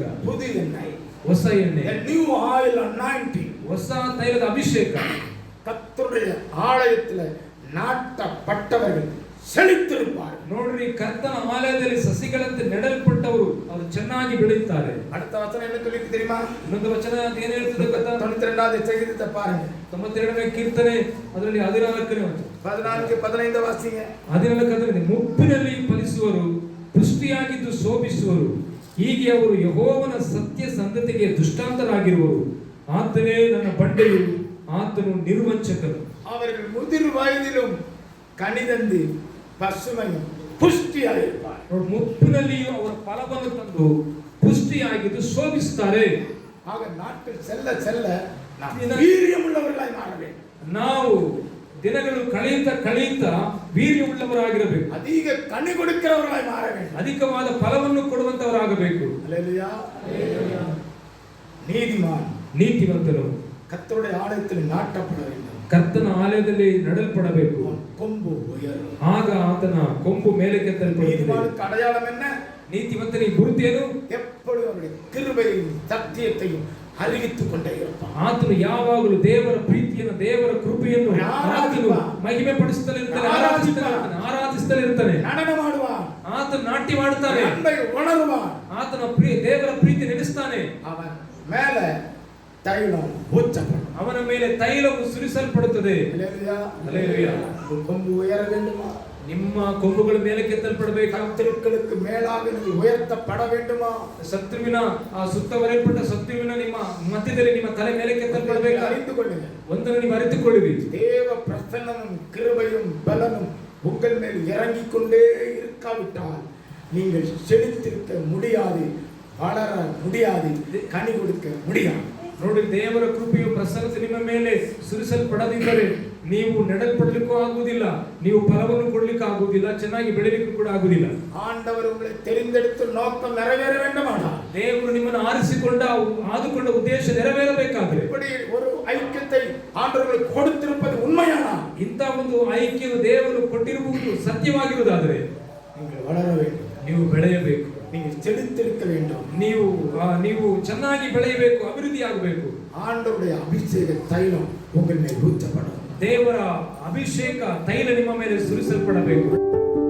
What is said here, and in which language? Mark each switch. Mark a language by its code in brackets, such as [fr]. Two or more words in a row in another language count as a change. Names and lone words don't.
[ta] புது எண்ணெய், [kn] ಹೊಸ ಎಣ್ಣೆ, [en] the new oil anointing. [kn] ಹೊಸ ತೈಲದ ಅಭಿಷೇಕ. [ta] கர்த்தருடைய ஆலயத்துல நாட்டப்பட்டவர்கள் செழித்திருப்பார்கள். [kn] ನೋಡ್ರಿ, ಕರ್ತನ ಆಲಯದಲ್ಲಿ ಸಸಿಗಳಂತೆ ನೆಡಲ್ಪಟ್ಟವರು ಅವರು ಚೆನ್ನಾಗಿ ಬೆಳೆಯುತ್ತಾರೆ. [ta] அடுத்த வசனம் என்ன சொல்லிருக்கு தெரியுமா? [kn] ಇನ್ನೊಂದು ವಚನ ಏನು ಹೇಳ್ತದೆ ಗೊತ್ತಾ? [ta] 92வது சங்கீதத்தை பாருங்க, [kn] 92ನೇ ಕೀರ್ತನೆ ಅದರಲ್ಲಿ 14ನೇ ವಚನ, [ta] 14 15 வாசிங்க. [kn] 14 ಮುಪ್ಪಿನಲ್ಲಿ ಫಲಿಸುವರು, ಪುಷ್ಟಿಯಾಗಿದ್ದು ಶೋಭಿಸುವರು. ಹೀಗೆ ಅವರು ಯೆಹೋವನ ಸತ್ಯ ಸಂಗತಿಗೆ ದೃಷ್ಟಾಂತರಾಗಿರುವರು. ಆತನೇ ನನ್ನ ಬಂಡೆಯು, ಆತನು ನಿರ್ವಂಚಕನು. [ta] அவர்கள் முதிர் வயதிலும் கனிதந்து பசுமையும் புஷ்டியாயிருப்பார். [kn] ಮುಪ್ಪಿನಲ್ಲಿಯೂ ಅವರ ಫಲವನ್ನು ತಂದು ಪುಷ್ಟಿಯಾಗಿದ್ದು ಶೋಭಿಸುತ್ತಾರೆ. [ta] ஆக நாட்கள் செல்ல செல்ல நாம் வீரியமுள்ளவர்களாய் மாற வேண்டும். [kn] ನಾವು ದಿನಗಳು ಕಳೆಯುತ್ತಾ ವೀರ್ಯವುಳ್ಳವರಾಗಿರಬೇಕು. [ta] அதிக கனி கொடுக்கிறவர்களாய் மாற வேண்டும். [kn] ಅಧಿಕವಾದ ಫಲವನ್ನು ಕೊಡುವಂತವರಾಗಬೇಕು. [ta] அல்லேலூயா. நீதிமான் [kn] ನೀತಿವಂತನು [ta] கர்த்தருடைய ஆலயத்தில் நாட்டப்பட வேண்டும். [kn] ಕರ್ತನ ಆಲಯದಲ್ಲಿ ನಡೆಯಲ್ಪಡಬೇಕು. [ta] கொம்பு உயரும். [kn] ಆಗ ಆತನ ಕೊಂಬು ಮೇಲಕ್ಕೆತ್ತಲ್ಪಡುತ್ತದೆ. [ta] நீதிமானுக்கு அடையாளம் என்ன? [kn] ನೀತಿವಂತನಿಗೆ ಗುರುತೇನು? [ta] எப்பொழுதும் அவருடைய கிருபையையும் சத்தியத்தையும் அறிவித்துக் கொண்டே இருப்பான். [kn] ಆತನು ಯಾವಾಗಲೂ ದೇವರ ಪ್ರೀತಿಯನ್ನು ದೇವರ ಕೃಪೆಯನ್ನು ಆತನು ಮಹಿಮೆ ಪಡಿಸುತ್ತಲಿರುತ್ತಾನೆ, ಆರಾಧಿಸುತ್ತಲಿರುತ್ತಾನೆ. [ta] நடன ಮಾಡುவான். [kn] ಆತನು ನಾಟ್ಯ ಮಾಡುತ್ತಾನೆ. [ta] அன்பை உணರುவான். [kn] ಆತನ ದೇವರ ಪ್ರೀತಿ ನಡೆಸುತ್ತಾನೆ. [ta] அவன் மேல தைலம் ஊற்றப்படும். [kn] ಅವನ ಮೇಲೆ ತೈಲವು ಸುರಿಸಲ್ಪಡುತ್ತದೆ. [ta] அல்லேலூயா. அல்லேலூயா. கொம்பு உயர வேண்டுமா? [kn] ನಿಮ್ಮ ಕೊಂಬುಗಳು ಮೇಲಕ್ಕೆತ್ತಲ್ಪಡಬೇಕು. [ta] ಶತ್ರುக்களுக்கு மேலாக ನೀವು உயர்த்தப்பட வேண்டுமா? [kn] ಶತ್ರುವಿನ ಸುತ್ತವರೆಯಲ್ಪಟ್ಟ ಶತ್ರುವಿನ ನಿಮ್ಮ ಮಧ್ಯದಲ್ಲಿ ನಿಮ್ಮ ತಲೆ ಮೇಲಕ್ಕೆತ್ತಲ್ಪಡಬೇಕು. [ta] அறிந்துகொள்ளுங்கள். [kn] ಒಂದನ್ನು ನೀವು ಅರಿತುಕೊಳ್ಳಿರಿ. [ta] தேவ பிரசன்னமும் கிருபையும் பலனும் உங்கள் மேல் இறங்கிக் கொண்டே இருக்காவிட்டால் நீங்கள் செழித்திருக்க முடியாது, வளர முடியாது, கனி கொடுக்க முடியாது. [kn] ನೋಡಿ, ದೇವರ ಕೃಪೆಯು ಪ್ರಸನ್ನತೆ ನಿಮ್ಮ ಮೇಲೆ ಸುರಿಸಲ್ಪಡದಿದ್ದರೆ ನೀವು ನೆಡಲ್ಪಡಲಿಕ್ಕೂ ಆಗುವುದಿಲ್ಲ, ನೀವು ಫಲವನ್ನು ಕೊಡಲಿಕ್ಕೆ ಆಗುವುದಿಲ್ಲ, ಚೆನ್ನಾಗಿ ಬೆಳೆಯಲಿಕ್ಕೂ ಕೂಡ ಆಗುವುದಿಲ್ಲ. [ta] ஆண்டவர் உங்களை தெரிந்தெடுத்து நோக்கம் நிறைவேற வேண்டுமானா? [kn] ದೇವರು ನಿಮ್ಮನ್ನು ಆದುಕೊಂಡ ಉದ್ದೇಶ ನೆರವೇರಬೇಕಾದ್ರೆ [ta] இப்படி ஒரு ஐக்கியத்தை ஆண்டவர் உங்களுக்கு கொடுத்திருப்பது உண்மையானா? [kn] ಇಂಥ ಒಂದು ಐಕ್ಯವು ದೇವರು ಕೊಟ್ಟಿರುವುದು ಸತ್ಯವಾಗಿರುವುದಾದರೆ [ta] நீங்கள் வளர வேண்டும், [kn] ನೀವು ಬೆಳೆಯಬೇಕು, [ta] நீங்கள் செழித்திருக்க வேண்டும், [kn] ನೀವು ಚೆನ್ನಾಗಿ ಬೆಳೆಯಬೇಕು, ಅಭಿವೃದ್ಧಿ ಆಗಬೇಕು. [ta] ஆண்டவருடைய அபிஷேக தைலம் உங்கள் மேல் ஊற்றப்படும். [kn] ದೇವರ ಅಭಿಷೇಕ ತೈಲ ನಿಮ್ಮ ಮೇಲೆ ಸುರಿಸಲ್ಪಡಬೇಕು.